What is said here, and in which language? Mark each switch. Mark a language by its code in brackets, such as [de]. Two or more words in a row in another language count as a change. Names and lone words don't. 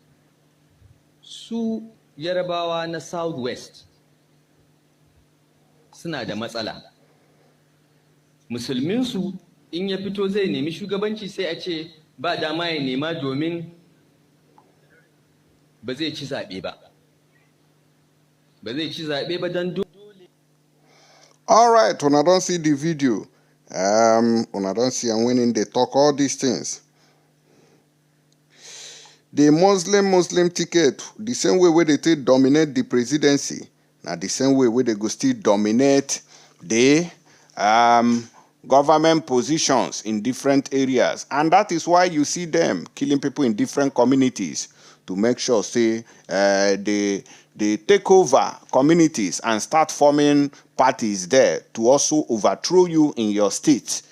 [ha] Su Yarabawa na Southwest suna da matsala. Musulminsu in ya fito zai nemi shugabanci sai a ce ba dama ya nema domin ba zai ci zaɓe ba. Ba zai ci zaɓe ba don dole. [pcm] All right, una don see the video. Una don see am when they talk all these things. The Muslim ticket, the same way where they take dominate the presidency, now the same way where they go still dominate the government positions in different areas. And that is why you see them killing people in different communities to make sure, say, they take over communities and start forming parties there to also overthrow you in your state.